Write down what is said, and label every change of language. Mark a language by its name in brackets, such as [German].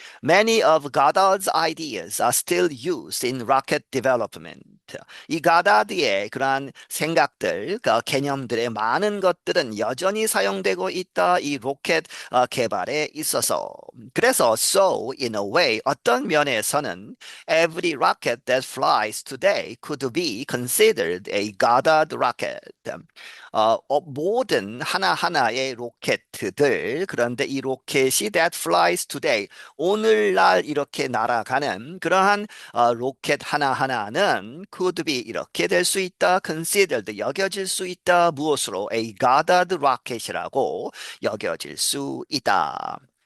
[English] Many of Goddard's ideas are still used in rocket development. [Korean] 이 가다드의 그러한 생각들, 개념들의 많은 것들은 여전히 사용되고 있다. 이 로켓 개발에 있어서. 그래서 [English] so in a way, [Korean] 어떤 면에서는 [English] every rocket that flies today could be considered a Goddard rocket. [Korean] 모든 하나하나의 로켓들, 그런데 이 로켓이 [English] that flies today, [Korean] 오늘날 이렇게 날아가는 그러한 로켓 하나하나는 [English] could be, [Korean] 이렇게 될 수 있다. considered, 여겨질 수 있다. 무엇으로? [English] A Goddard rocket [Korean] 이라고 여겨질 수 있다.